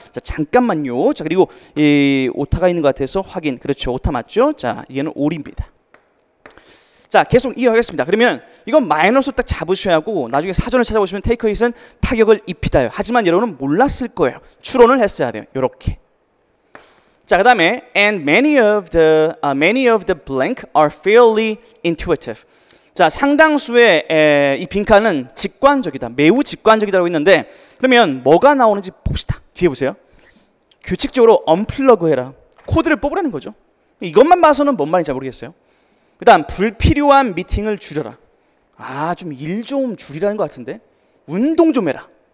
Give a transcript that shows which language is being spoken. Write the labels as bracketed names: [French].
[Korean] 자 잠깐만요. 자 그리고 이 오타가 있는 것 같아서 확인. 그렇죠. 오타 맞죠? 자 얘는 올입니다. 자 계속 이어가겠습니다. 그러면 이건 마이너스 딱 잡으셔야 하고 나중에 사전을 찾아보시면 [English] take a hit [Korean] 은 타격을 입히다요. 하지만 여러분은 몰랐을 거예요. 추론을 했어야 돼요. 요렇게. 자 그다음에 [English] and many of the blank are fairly intuitive. [Korean] 자 상당수의 이 빈칸은 직관적이다. 매우 직관적이라고 했는데 그러면 뭐가 나오는지 봅시다. 뒤에 보세요. 규칙적으로 언플러그 해라. 코드를 뽑으라는 거죠. 이것만 봐서는 뭔 말인지 모르겠어요. 그 다음 불필요한 미팅을 줄여라. 아 좀 일 좀 줄이라는 것 같은데 운동 좀 해라.